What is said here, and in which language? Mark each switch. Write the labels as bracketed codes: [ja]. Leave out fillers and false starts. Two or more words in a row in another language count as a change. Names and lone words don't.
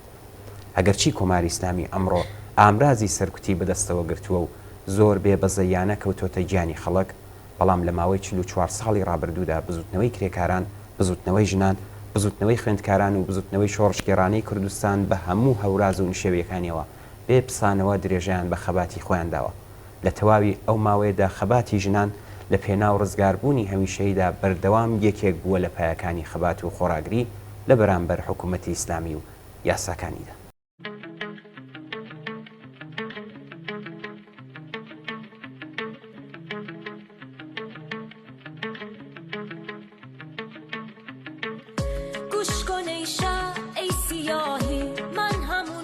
[ckb] ئەگەرچی کۆماری ئیسلامی ئەمڕۆ ئامرازی سەرکوتی بەدەستەوە گرتووە و زۆر بێ بەزەیانە کەوتۆتە گیانی خەڵک بەڵام لە ماوەی 44 ساڵی ڕابردوودا بزوتنەوەی کرێکاران بزوتنەوەی ژنان بزوتنەوەی خوێندکاران و بزوتنەوەی شۆڕشگێڕانەی کوردستان بە هەموو هەوراز و نشێویەکانیەوە بێ پسانەوە درێژیان بە خەباتی خۆیان داوە. لە تەواوی ئەو ماوەیەدا خەباتی ژنان لە پێناو ڕزگاربوونی هەمیشەیدا بەردەوام یەکێک بووە لە پایەکانی خەبات و خۆراگری لە بەرامبەر حکوومەتی ئیسلامی و یاساکانیدا. [fa] گوش کن ای شب ای سیاهی من همون